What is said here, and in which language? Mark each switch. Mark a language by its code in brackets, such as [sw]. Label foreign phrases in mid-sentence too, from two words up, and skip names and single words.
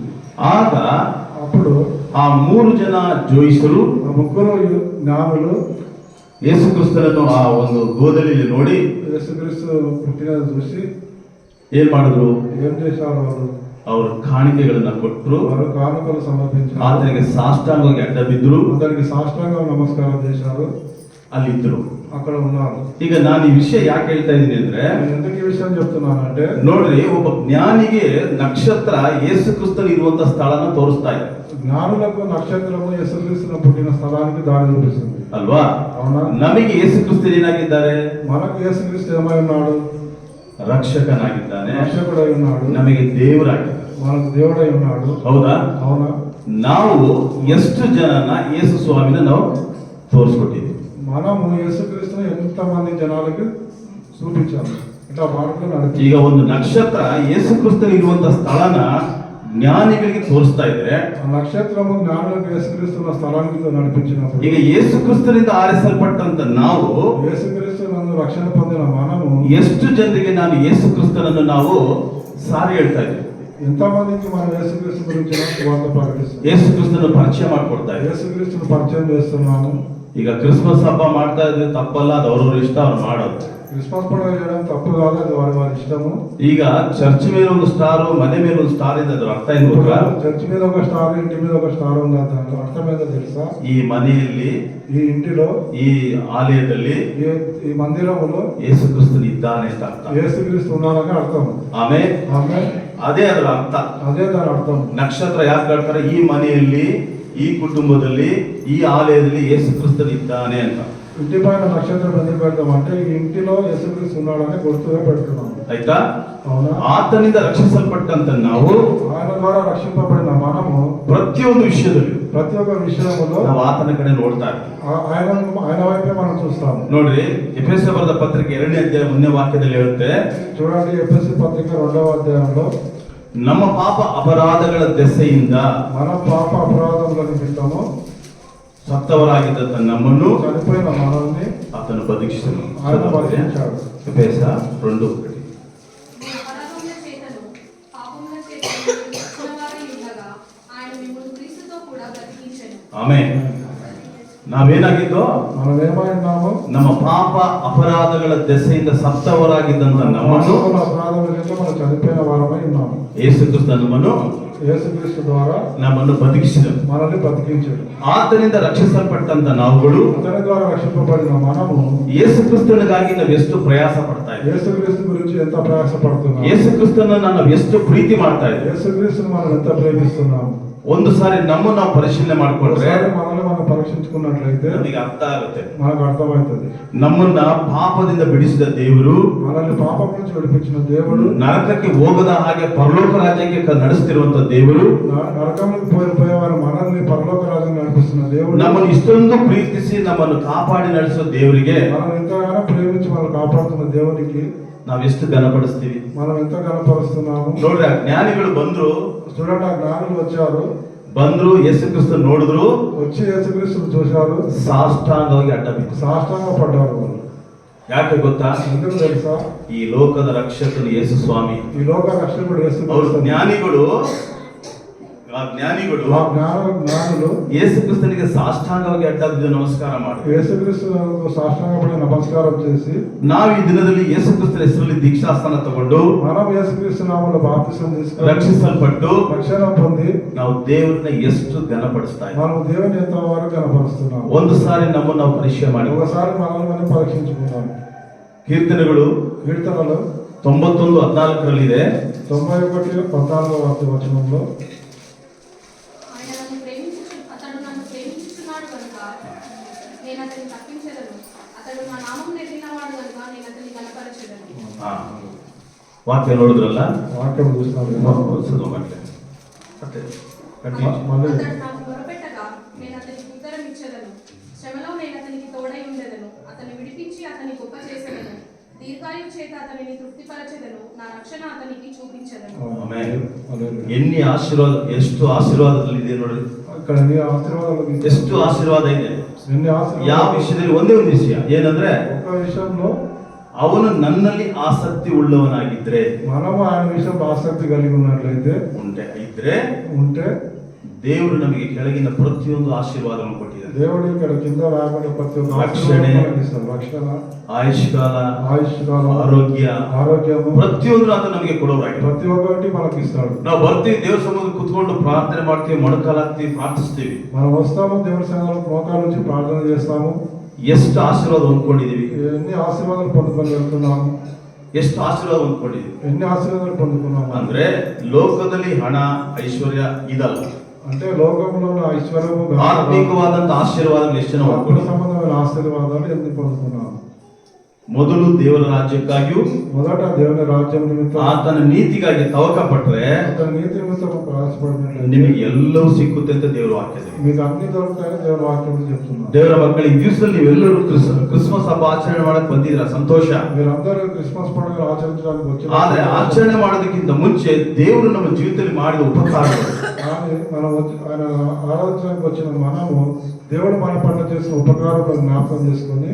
[kn] ಆಗ [te] అప్పుడు [kn] ಆ 3 ಜನ ಜೋಯಿಸರು, [te] ఆ ముగ్గురు జ్ఞానులు [kn] ಯೇಸು ಕ್ರಿಸ್ತನನ್ನು ಆ ಒಂದು ಗೋದಲಿಯಲ್ಲಿ ನೋಡಿ [te] యేసుక్రీస్తు పుట్టినది చూసి [kn] ಏನ್ ಮಾಡಿದ್ರು? [te] ఏం చేశారు? [kn] ಅವರು ಕಾಣಿಕೆಗಳನ್ನ ಕೊಟ್ಟರು, [te] వారు కానుకలు సమర్పించారు. [kn] ಆತನಿಗೆ ಸಾಷ್ಟಾಂಗವಾಗಿ ಅಡ್ಡ ಬಿದ್ದರು, [te] అతనికి సాష్టాంగ నమస్కారం చేశారు. [kn] ಅಲ್ಲಿದ್ದರು, [te] అక్కడ ఉన్నారు. [kn] ಈಗ ನಾನು ಈ ವಿಷಯ ಯಾಕೆ ಹೇಳ್ತಾ ಇದ್ದೀನಿ ಅಂದ್ರೆ, [te] నేను ఎందుకు ఈ విషయం చెప్తున్నానంటే, [kn] ನೋಡ್ರಿ, ಒಬ್ಬ ಜ್ಞಾನಿಗೆ ನಕ್ಷತ್ರ ಯೇಸು ಕ್ರಿಸ್ತನು ಇರುವಂತ ಸ್ಥಳನ ತೋರಿಸ್ತಾ ಇದೆ. [te] జ్ఞానులకు నక్షత్రము యేసుక్రీస్తును పుట్టిన స్థలానికి దారి చూపిస్తుంది. [kn] ಅಲ್ವಾ? [te] అవునా? [kn] ನಮಗೆ ಯೇಸು ಕ್ರಿಸ್ತರು ಏನಾಗಿದ್ದಾರೆ? [te] మనకు యేసుక్రీస్తు ఏమై ఉన్నాడు? [kn] రక్షకనాగిದ್ದಾನೆ, [te] రక్షకుడై ఉన్నాడు, [kn] ನಮಗೆ ದೇವರಾಗಿದ್ದಾನೆ. [te] మనకు దేవుడై ఉన్నాడు. [kn] ಹೌದಾ? [te] అవునా? [kn] ನಾವು ಎಷ್ಟು ಜನನ ಯೇಸು ಸ್ವಾಮಿನ ನಾವು ತೋರಿಸ್ಕೊಟ್ಟಿದ್ದೀವಿ. [te] మనము యేసుక్రీస్తుని ఎంతమంది జనాలకు చూపించాము, ఇట్లా మార్గంలో నడిపి. [kn] ಈಗ ಒಂದು ನಕ್ಷತ್ರ ಯೇಸು ಕ್ರಿಸ್ತನ ಇರುವಂತ ಸ್ಥಳನ ಜ್ಞಾನಿಗಳಿಗೆ ತೋರಿಸ್ತಾ ಇದ್ರೆ, [te] ఆ నక్షత్రము జ్ఞానులకు యేసుక్రీస్తున్న స్థలానికి నడిపించినప్పుడు, [kn] ಈಗ ಯೇಸು ಕ್ರಿಸ್ತನಿಂದ ಆರಿಸಲ್ಪಟ್ಟಂತ ನಾವು [te] యేసుక్రీస్తు నందు రక్షణ పొందిన మనము [kn] ಎಷ್ಟು ಜನರಿಗೆ ನಾನು ಯೇಸು ಕ್ರಿಸ್ತನನ್ನು ನಾವು ಸಾರಿ ಹೇಳ್ತಾ ಇದ್ದೀವಿ, [te] ఎంతమందికి మనం యేసుక్రీస్తు గురించి సువార్త ప్రకటిస్తున్నాం, [kn] ಯೇಸು ಕ್ರಿಸ್ತನ ಪರಿಚಯ ಮಾಡ್ಕೊಡ್ತಾ ಇದ್ದೀವಿ. [te] యేసుక్రీస్తుని పరిచయం చేస్తున్నాము. [kn] ಈಗ ಕ್ರಿಸ್ಮಸ್ ಹಬ್ಬ ಮಾಡ್ತಾ ಇದ್ರೆ ತಪ್ಪಲ್ಲ, ಅದು ಅವ್ರವ್ರ ಇಷ್ಟ, ಅವ್ರು ಮಾಡೋದು. [te] క్రిస్మస్ పండుగ చేయడం తప్పు కాదు, అది వారి వారి ఇష్టము. [kn] ಈಗ ಚರ್ಚ್ ಮೇಲೆ ಒಂದು ಸ್ಟಾರು, ಮನೆ ಮೇಲೆ ಒಂದು ಸ್ಟಾರ್ ಇದೆ, ಅದ್ರ ಅರ್ಥ ಏನು ಗೊತ್ತಾ? [te] చర్చి మీద ఒక స్టార్, ఇంటి మీద ఒక స్టార్ ఉంది, దాంట్లో అర్థం ఏదో తెలుసా? [kn] ಈ ಮನೆಯಲ್ಲಿ, [te] ఈ ఇంటిలో, [kn] ಈ ಆಲಯದಲ್ಲಿ [te] ఈ మందిరములో [kn] ಯೇಸು ಕ್ರಿಸ್ತನು ಇದ್ದಾನೆ ಅಂತ ಅರ್ಥ. [te] యేసుక్రీస్తు ఉన్నారని అర్థం. [kn] ಆಮೇಲೆ [te] ఆమె [kn] ಅದೇ ಅದರ ಅರ್ಥ. [te] అదే దాని అర్థం. [kn] ನಕ್ಷತ್ರ ಯಾಕೆ ಹೇಳ್ತಾರೆ? ಈ ಮನೆಯಲ್ಲಿ, ಈ ಕುಟುಂಬದಲ್ಲಿ, ಈ ಆಲಯದಲ್ಲಿ ಯೇಸು ಕ್ರಿಸ್ತನು ಇದ್ದಾನೆ ಅಂತ. [te] ఇంటి పైన నక్షత్రం ఎందుకు పెడతామంటే ఈ ఇంటిలో యేసుక్రీస్తు ఉన్నాడని గుర్తుగా పెడుతున్నాము. [kn] ಆಯ್ತಾ? [te] అవునా? [kn] ಆತನಿಂದ ರಕ್ಷಿಸಲ್ಪಟ್ಟಂತ ನಾವು [te] ఆయన ద్వారా రక్షింపబడిన మనము [kn] ಪ್ರತಿಯೊಂದು ವಿಷಯದಲ್ಲಿ [te] ప్రతి ఒక్క విషయంలో [kn] ನಾವು ಆತನ ಕಡೆ ನೋಡ್ತಾ ಇರ್ತೀವಿ. [te] ఆయన వైపే మనం చూస్తాము. [kn] ನೋಡ್ರಿ, ಎಫೆಸ ಬರೆದ ಪತ್ರಿಕೆ 2ನೇ ಅಧ್ಯಾಯ 1ನೇ ವಾಕ್ಯದಲ್ಲಿ ಹೇಳುತ್ತೆ, [te] చూడండి, ఎఫెసీ పత్రిక 2వ అధ్యాయంలో, [kn] ನಮ್ಮ ಪಾಪ ಅಪರಾಧಗಳ ದೆಸೆಯಿಂದ [te] మన పాప అపరాధముల నిమిత్తము [kn] ಸತ್ತವರಾಗಿದ್ದಂತ ನಮ್ಮನ್ನು [te] చనిపోయిన మనల్ని [kn] ಆತನು ಬದುಕಿಸಿದನು. [te] ఆయన బతికించాడు. [kn] ಎಫೆಸ 2:1. [te] అపరాధముల చేతను పాపముల చేతను చచ్చినవారై ఉండగా ఆయన మిమ్మును క్రీస్తుతో కూడా బ్రతికించెను. [kn] ಆಮೆನ್. ನಾವೇನಾಗಿದ್ದೋ, [te] మనం ఏమైనాము? [kn] ನಮ್ಮ ಪಾಪ ಅಪರಾಧಗಳ ದೆಸೆಯಿಂದ ಸತ್ತವರಾಗಿದ್ದಂತ ನಮ್ಮನ್ನು [te] అపరాధముల చేత మనం చనిపోయిన వారమై ఉన్నాము. [kn] ಯೇಸು ಕ್ರಿಸ್ತ ನಮ್ಮನ್ನು [te] యేసుక్రీస్తు ద్వారా [kn] ನಮ್ಮನ್ನು ಬದುಕಿಸಿದನು. [te] మనల్ని బతికించాడు. [kn] ಆತನಿಂದ ರಕ್ಷಿಸಲ್ಪಟ್ಟಂತ ನಾವುಗಳು [te] అతని ద్వారా రక్షింపబడిన మనము [kn] ಯೇಸು ಕ್ರಿಸ್ತನಿಗಾಗಿ ನಾವು ಎಷ್ಟು ಪ್ರಯಾಸ ಪಡ್ತಾ ಇದ್ದೀವಿ, [te] యేసుక్రీస్తు గురించి ఎంత ప్రయాసపడుతున్నాము, [kn] ಯೇಸು ಕ್ರಿಸ್ತನನ್ನ ನಾವು ಎಷ್ಟು ಪ್ರೀತಿ ಮಾಡ್ತಾ ಇದ್ದೀವಿ. [te] యేసుక్రీస్తుని మనం ఎంత ప్రేమిస్తున్నాము. [kn] ಒಂದು ಸಾರಿ ನಮ್ಮನ್ನು ನಾವು ಪರಿಶೀಲನೆ ಮಾಡ್ಕೊಂಡ್ರೆ [te] ఒకసారి మనల్ని మనం పరీక్షించుకున్నట్లయితే [kn] ನಮಗೆ ಅರ್ಥ ಆಗುತ್ತೆ. [te] మనకు అర్థమవుతుంది. [kn] ನಮ್ಮನ್ನ ಪಾಪದಿಂದ ಬಿಡಿಸಿದ ದೇವರು, [te] మనల్ని పాపం నుంచి విడిపించిన దేవుడు, [kn] ನರಕಕ್ಕೆ ಹೋಗದ ಹಾಗೆ ಪರಲೋಕ ರಾಜ್ಯಕ್ಕೆ ನಡೆಸ್ತಿರುವಂತ ದೇವರು, [te] నరకంలోకి పోయేవారు మనల్ని పరలోక రాజ్యం నడిపిస్తున్న దేవుడు, [kn] ನಮ್ಮನ್ನು ಇಷ್ಟೊಂದು ಪ್ರೀತಿಸಿ ನಮ್ಮನ್ನು ಕಾಪಾಡಿ ನಡೆಸೋ ದೇವರಿಗೆ [te] మనం ఎంతగానో ప్రేమించి మనం కాపాడుతున్న దేవునికి [kn] ನಾವ್ ಎಷ್ಟು ಘನಪಡಿಸ್ತೀವಿ. [te] మనం ఎంత గణపరుస్తున్నాము. [kn] ನೋಡ್ರಿ, ಆ ಜ್ಞಾನಿಗಳು ಬಂದ್ರು, [te] చూడండి, ఆ జ్ఞానులు వచ్చారు, [kn] ಯೇಸು ಕ್ರಿಸ್ತ ನೋಡಿದ್ರು, [te] వచ్చి యేసుక్రీస్తుని చూశారు, [kn] ಸಾಷ್ಟಾಂಗವಾಗಿ ಅಡ್ಡ ಬಿದ್ರು. [te] సాష్టాంగ పడ్డారు. వాళ్ళు [kn] ಯಾಕೆ ಗೊತ್ತಾ? [te] ఎందుకు తెలుసా? [kn] ಈ ಲೋಕದ ರಕ್ಷಕನು ಯೇಸು ಸ್ವಾಮಿ. [te] ఈ లోక రక్షకుడు [kn] ಅವರು [te] యేసుక్రీస్తు. [kn] ಜ್ಞಾನಿಗಳು [te] ఆ జ్ఞానులు [kn] ಯೇಸು ಕ್ರಿಸ್ತನಿಗೆ ಸಾಷ್ಟಾಂಗವಾಗಿ ಅಡ್ಡ ಬಿದ್ದು ನಮಸ್ಕಾರ ಮಾಡಿ, [te] యేసుక్రీస్తు సాష్టాంగపడి నమస్కారం చేసి, [kn] ನಾವು ಈ ದಿನದಲ್ಲಿ ಯೇಸು ಕ್ರಿಸ್ತನ ಹೆಸರಲ್ಲಿ ದೀಕ್ಷಾಸ್ಥಾನ ತಗೊಂಡು [te] మనం యేసుక్రీస్తు నామములో బాప్తిసం తీసుకొని [kn] ರಕ್ಷಿಸಲ್ಪಟ್ಟು [te] రక్షణ పొంది [kn] ನಾವು ದೇವರನ್ನ ಎಷ್ಟು ಘನಪಡಿಸ್ತಾ ಇದ್ದೀವಿ. [te] మనం దేవుని ఎంత వరకు కనపరుస్తున్నాం. [kn] ಒಂದು ಸಾರಿ ನಮ್ಮನ್ನು ನಾವು ಪರೀಕ್ಷೆ ಮಾಡಿ, [te] ఒకసారి మనల్ని మనం పరీక్షించుకుందాం. [kn] ಕೀರ್ತನೆಗಳು [te] కీర్తనలు 91:14 91:14 వచనంలో, అతడు నన్ను ప్రేమించుచున్నాడు కనుక నేను అతన్ని తప్పించెదను. అతడు నా నామం నెరిగినవాడు కనుక నేను అతన్ని కనపరచెదను. [kn] ವಾಕ್ಯ ನೋಡಿದ್ರಲ್ಲ, [te] వాక్యం చూస్తున్నారు కదా? మళ్ళీ అతడు నాకు మొరపెట్టగా నేను అతనికి ఉత్తరం ఇచ్చెదను. శ్రమలో నేను అతనికి తోడై ఉండెదను. అతన్ని విడిపించి అతన్ని గొప్ప చేసేదను. దీర్ఘాయువు చేత అతనిని తృప్తిపరచెదను. నా రక్షణ అతనికి చూపించెదను. [kn] ಎన్ని ಆಶೀರ್ವಾದ, ಎಷ್ಟು ಆಶೀರ್ವಾದದಲ್ಲಿದೆ ನೋಡ್ರಿ. [te] ఇక్కడ ఎన్ని ఆశీర్వాదాలు, [kn] ಎಷ್ಟು ಆಶೀರ್ವಾದ ಇದೆ. [te] ఎన్ని [kn] ಯಾವ [te] ఆశీర్వాదాలు. [kn] ವಿಷಯದಲ್ಲಿ ಒಂದೇ ಒಂದು ವಿಷಯ ಏನಂದ್ರೆ, [te] ఒక విషయంలో [kn] ಅವನು ನನ್ನಲ್ಲಿ ಆಸಕ್ತಿ ಉಳ್ಳವನಾಗಿದ್ರೆ, [te] మనము ఆయన విషయంలో ఆసక్తి కలిగి ఉన్నట్లయితే [kn] ఉంటే ದೇವರು ನಮಗೆ ಕೆಳಗಿನ ಪ್ರತಿಯೊಂದು ಆಶೀರ್ವಾದವನ್ನು ಕೊಟ್ಟಿದ್ದಾರೆ. [te] దేవుడు ఇక్కడ కింద రాబడిన ప్రతి ఒక్క రక్షణೆ, రక్షణ, [kn] ಆಯುಷ್ಕಾಲ, ಆರೋಗ್ಯము, ಪ್ರತಿಯೊಂದು ಆತ ನಮಗೆ ಕೊಡೋರಾಗಿದೆ. [te] ప్రతి ఒక్కటి మనకి ఇస్తాడు. [kn] ನಾವು ಬರ್ತೀವಿ, ದೇವರ ಸಮ್ಮುಖ ಕೂತ್ಕೊಂಡು ಪ್ರಾರ್ಥನೆ ಮಾಡ್ತೀವಿ, ಮೊಣಕಾಲಾಗ್ತೀವಿ, ಪ್ರಾರ್ಥಿಸ್ತೀವಿ. [te] మనం వస్తాము, దేవుడి సన్నిధిలో మోకాళ్ళ నుంచి ప్రార్థన చేస్తాము. [kn] ಎಷ್ಟು ಆಶೀರ್ವಾದ ಹೊಂದ್ಕೊಂಡಿದೀವಿ, [te] ఎన్ని ఆశీర్వాదాలు పొందుకొని వెళ్తున్నాము, [kn] ಎಷ್ಟು ಆಶೀರ್ವಾದ ಹೊಂದ್ಕೊಂಡಿದೀವಿ [te] ఎన్ని ఆశీర్వాదాలు పొందుకున్నాము. [kn] ಅಂದ್ರೆ ಲೋಕದಲ್ಲಿ ಹಣ ಐಶ್ವರ್ಯ ಇದಲ್ಲ, [te] అంటే లోకంలో ఉన్న ఐశ్వర్యము, [kn] ಆತ್ಮಿಕವಾದಂತ ಆಶೀರ್ವಾದಗಳು ಎಷ್ಟು ಜನ [te] ఆత్మ [kn] ಹೊಂದ್ಕೊಂಡಿದ್ದೀವಿ. [te] సంబంధమైన ఆశీర్వాదాలు ఎన్ని పొందుకున్నాము. [kn] ಮೊದಲು ದೇವರ ರಾಜ್ಯಕ್ಕಾಗಿಯೂ [te] మొదట దేవుని రాజ్యం నిమిత్తం [kn] ಆತನ ನೀತಿಗಾಗಿ ತವಕ ಪಟ್ರೆ [te] అతని నీతి నిమిత్తం ప్రయాసపడినట్లయితే [kn] ನಿಮಗೆ ಎಲ್ಲವೂ ಸಿಕ್ಕುತ್ತೆ ಅಂತ ದೇವರ ವಾಕ್ಯದಲ್ಲಿ. [te] మీకు అన్ని దొరుకుతాయని దేవుని వాక్యం చెప్తున్నారు. [kn] ದೇವರ ಮಕ್ಕಳು ಈ ದಿವಸದಲ್ಲಿ ನೀವೆಲ್ಲರೂ ಕ್ರಿಸ್ಮಸ್ ಹಬ್ಬ ಆಚರಣೆ ಮಾಡಕ್ ಬಂದಿದ್ರ ಸಂತೋಷ. [te] మీరందరూ క్రిస్మస్ పండుగ ఆచరించడానికి వచ్చారు. [kn] ಆದ್ರೆ ಆಚರಣೆ ಮಾಡೋದಕ್ಕಿಂತ ಮುಂಚೆ ದೇವರು ನಮ್ಮ ಜೀವಿತದಲ್ಲಿ ಮಾಡಿದ ಉಪಕಾರಗಳು, [te] కానీ మనం ఆయన ఆరాధించడానికి వచ్చిన మనము దేవుడు మన పట్ల చేసిన ఉపకారాలను జ్ఞాపకం చేసుకొని